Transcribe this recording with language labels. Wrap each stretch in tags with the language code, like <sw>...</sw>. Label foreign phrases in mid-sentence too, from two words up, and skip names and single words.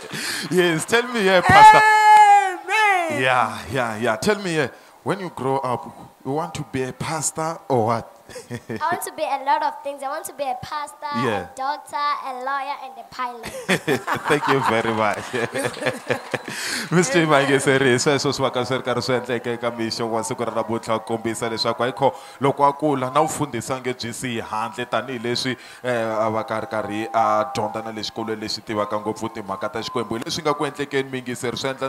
<en>Yes, tell me here, pastor. Amen. Yeah. Tell me here, when you grow up, you want to be a pastor or what? I want to be a lot of things. I want to be a pastor, Yeah. a doctor, a lawyer, and a pilot. Thank you very much. Mr.</en> <ts>Mangiseri, sweswo swi va ka swi ri karhi swi endleke eka mixo wa siku ra namuntlha ku kombisa leswaku ayikho loko a kula na vufundhisa nge byi siyi handle tanihileswi a va karhi a dyondza na le xikolweni lexi tivaka ngopfu timhaka ta Xikwembu hi leswi nga ku endlekeni mingiseri swi endla</ts>